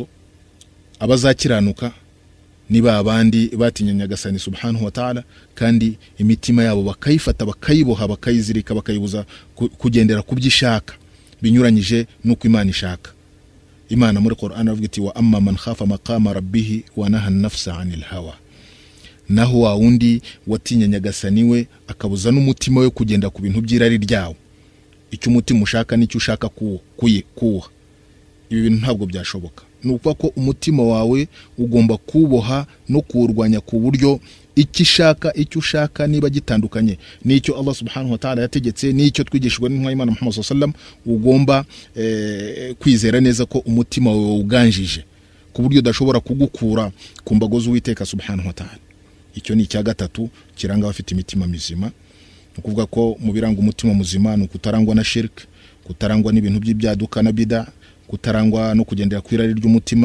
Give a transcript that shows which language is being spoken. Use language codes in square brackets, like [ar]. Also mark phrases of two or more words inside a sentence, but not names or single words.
[rw] Abazakiranuka ni babandi batinya Nyagasani [ar] سبحانه وتعالى, [rw] kandi imitima yabo bakayifata, bakayiboha, bakayizirika, bakayibuza kugendera ku byishaka binyuranyije nuko Imana ishaka. Imana muri Qur'an avuga iti [ar] وأما من خاف مقام ربه ونهى النفس عن الهوى, [rw] naho wa wundi watinya Nyagasani we akabuza n'umutima we kugenda ku bintu by'irari ryawo. Icyo umutima ushaka nicyo ushaka kuwa. Ibi bintu ntabwo byashoboka. Nuko ko umutima wawe ugomba kuboha no kurwanya ku buryo icyo ushaka niba gitandukanye n'icyo Allah [ar] سبحانه وتعالى [rw] yategetse, n'icyo twigishijwe n'intumwa y'Imana Muhammad [ar] صلى الله عليه وسلم, [rw] ugomba kwizera neza ko umutima wawe uganjije ku buryo udashobora kugukura ku mbago z'Uwiteka [ar] سبحانه وتعالى. [rw] Icyo ni icya gatatu kiranga abafite imitima mizima. Ukuvuga ko mu biranga umutima muzima ni kutarangwa na shirk, kutarangwa n'ibintu by'ibyaduka na bida, kutarangwa no kugendera ku irari ry'umutima.